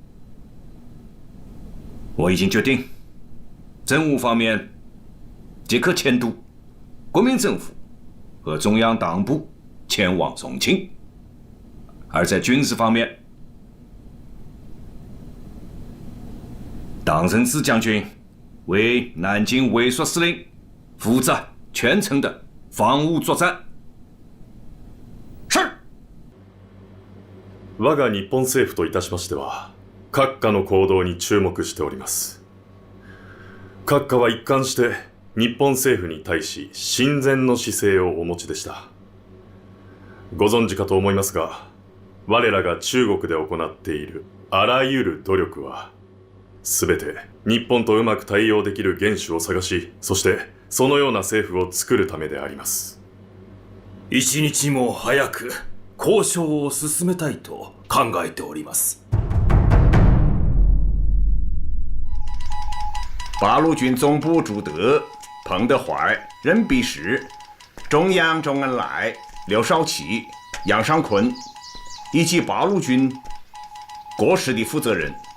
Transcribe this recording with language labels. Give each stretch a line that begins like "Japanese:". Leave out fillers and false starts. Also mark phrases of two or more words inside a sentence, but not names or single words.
Chinese: 我已经决定，政务方面即刻迁都国民政府和中央党部前往重庆，而在军事方面，党任之将军为南京卫戍司令，负责全程的防务作战。是。
Japanese: 我が日本政府といたしましては、 閣下の行動に注目しております。閣下は一貫して日本政府に対し親善の姿勢をお持ちでした。ご存知かと思いますが、我らが中国で行っているあらゆる努力は、すべて日本とうまく対応できる元首を探し、そしてそのような政府を作るためであります。一日も早く交渉を進めたいと考えております。
Chinese: 八路军总部朱德、彭德怀、任弼时、中央周恩来、刘少奇、杨尚昆以及八路军各师的负责人。